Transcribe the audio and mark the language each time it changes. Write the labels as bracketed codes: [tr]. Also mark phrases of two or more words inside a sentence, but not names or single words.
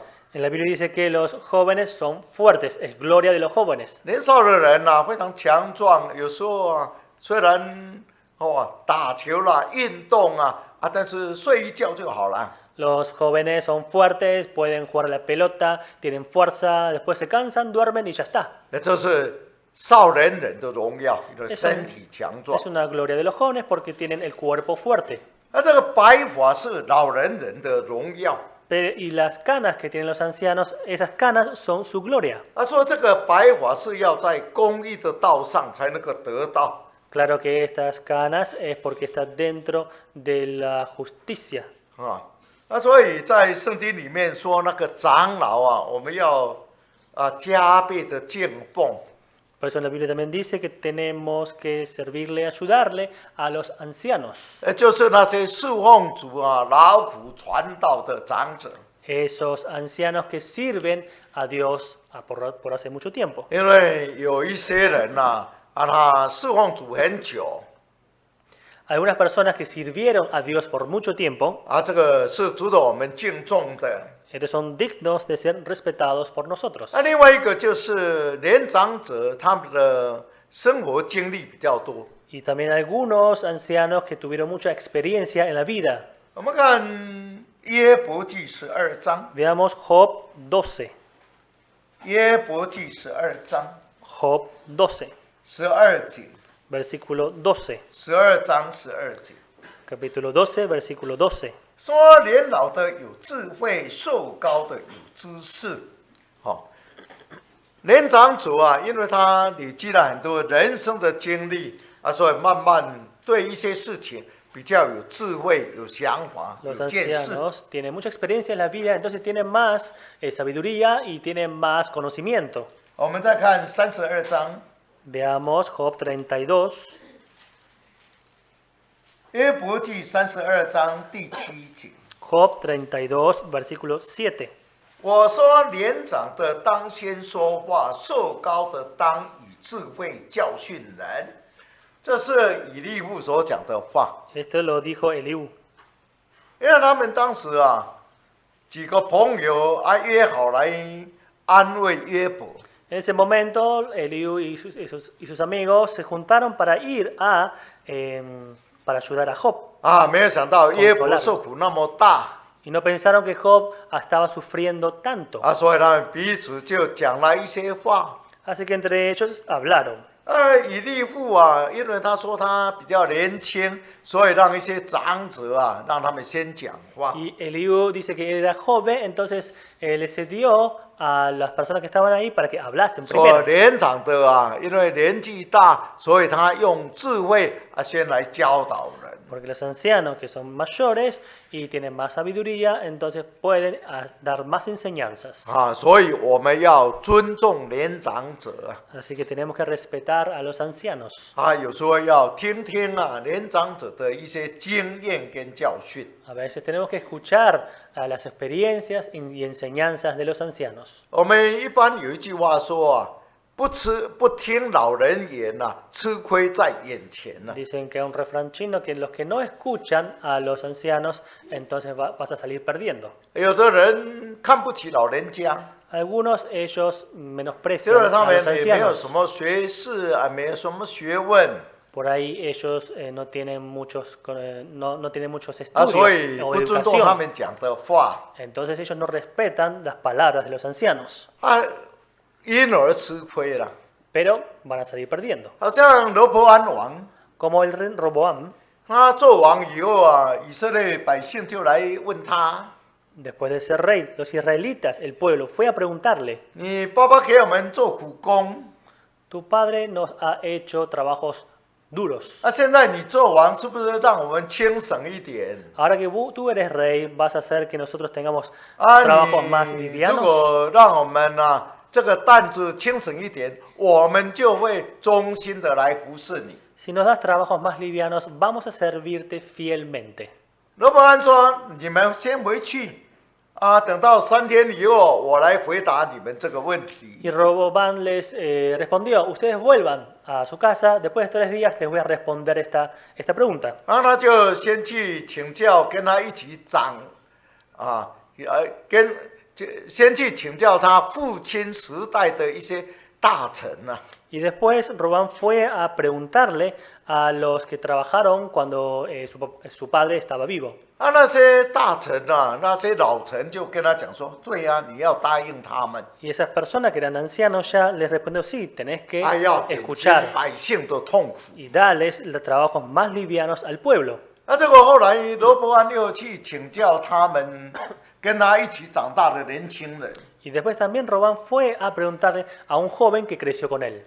[es] En la Biblia dice que los jóvenes son fuertes, es gloria de los jóvenes. [zh] 年少的人非常强壮，有时候虽然打球啦、运动但是睡一觉就好了。 [es] Los jóvenes son fuertes, pueden jugar a la pelota, tienen fuerza, después se cansan, duermen y ya está. [zh] 这是少年人的荣耀，你的身体强壮 [es] Es。una gloria de los jóvenes porque tienen el cuerpo fuerte. [zh] 这个白发是老年人的荣耀。 [es] Y las canas que tienen los ancianos, esas canas son su gloria. [zh] 说这个白发是要在公义的道上才能够得到。 [es] Claro que estas canas es porque está dentro de la justicia. [zh] 所以在圣经里面说，那个长老我们要加倍的敬奉 [es] Por eso en la Biblia también dice que tenemos que servirle, ayudarle a los ancianos, [zh] 就是那些侍奉主啊、劳苦传道的长者。 [es] esos ancianos que sirven a Dios por hace mucho tiempo. [zh] 因为有一些人呐、他侍奉主很久， [es] Algunas personas que sirvieron a Dios por mucho tiempo, [zh] 这个是值得我们敬重的。 [es] ellos son dignos de ser respetados por nosotros. [zh] 那另外一个就是年长者，他们的生活经历比较多。 [es] Y también algunos ancianos que tuvieron mucha experiencia en la vida. [zh] 我们看约伯记12章， [es] Veamos Job 12. [zh] 约伯记12章 [es] Job 12, [zh] 12节， [es] versículo 12. [zh] 12章12节。 [es] Capítulo 12, versículo 12. [zh] 说年老的有智慧，寿高的有知识。年长者啊，因为他累积了很多人生的经历所以慢慢对一些事情比较有智慧、有想法、有 [es] Los [zh] 见识。 [es] ancianos tienen mucha experiencia en la vida, entonces tienen más sabiduría y tienen más conocimiento. [zh] 我们再看32章， [es] Veamos Job 32. [zh] 约伯记32章第7节。 [es] Job 32, versículo 7. [zh] 我说年长的当先说话，寿高的当以智慧教训人。这是以利户所讲的话。 [es] Esto lo dijo Eliú. [zh] 因为他们当时几个朋友约好来安慰约伯。 [es] En ese momento, Eliú y sus amigos se juntaron para ir para ayudar a Job. [zh] 没有想到约伯受苦那么大。 [es] Y no pensaron que Job estaba sufriendo tanto. [zh] 所以他们彼此就讲了一些话。 [es] Así que entre ellos hablaron. [zh] 以利户因为他说他比较年轻，所以让一些长者让他们先讲话。 [es] Y Eliú dice que era joven, entonces le cedió a las personas que estaban ahí para que hablasen [zh] 所 [es] primero. [zh] 以年长的因为年纪大，所以他用智慧先来教导人。 [es] Porque los ancianos que son mayores y tienen más sabiduría, entonces pueden dar más enseñanzas. [zh] 所以我们要尊重年长者。 [es] Así que tenemos que respetar a los ancianos. [zh] 有时候要听听年长者的一些经验跟教训。 [es] A veces tenemos que escuchar las experiencias y enseñanzas de los ancianos. [zh] 我们一般有一句话说不听老人言吃亏在眼前 [es] Dicen que hay un refrán chino que los que no escuchan a los ancianos, entonces vas a salir perdiendo. [zh] 有的人看不起老人家， [es] Algunos ellos [zh] 就 [es] menosprecian [zh] 是他 [es] a [zh] 们 [es] los [zh] 也没有 [es] ancianos. [zh] 什么学识没有什么学问 [es] Por ahí ellos no tienen muchos, no tienen muchos [zh] 所 [es] estudios [zh] 以 [es] o [zh] 不尊重他 [es] educación. [zh] 们讲的话 [es] Entonces ellos no respetan las palabras de los ancianos, [zh] 因而吃亏了。 [es] pero van a salir perdiendo. [zh] 好像罗伯安王， [es] Como el rey Roboam, [zh] 他做王以后以色列百姓就来问他： [es] después de ser rey, los israelitas, el pueblo, fue a preguntarle, [zh] 你爸爸给我们做苦工， [es] tu padre nos ha hecho trabajos duros. [zh] 现在你做王是不是让我们轻省一点？ [es] Ahora que tú eres rey, vas a hacer que nosotros tengamos [zh] 你 [es] trabajos más [zh] 如 [es] livianos. [zh] 果让我们这个担子轻省一点，我们就会忠心的来服侍你。 [es] Si nos das trabajos más livianos, vamos a servirte fielmente. [zh] 罗伯安说：“你们先回去，等到3天以后，我来回答你们这个问题。 [es] Y Roboam les respondió, ustedes vuelvan a su casa, después de 3 días les voy a responder esta pregunta. [zh] 然后他就先去请教跟他一起长，先去请教他父亲时代的一些大臣 [es] Y después Roboam fue a preguntarle a los que trabajaron cuando su padre estaba vivo. [zh] 那些大臣那些老臣就跟他讲说：“对呀，你要答应他们， [es] Y esas personas que eran ancianos ya les respondió, sí, tenés que [zh] 要减轻 [es] escuchar [zh] 百姓的痛苦。 [es] y darles los trabajos más livianos al pueblo. [zh] 这个后来罗伯安又去请教他们跟他一起长大的年轻人。 [es] Y después también Roboam fue a preguntarle a un joven que creció con él.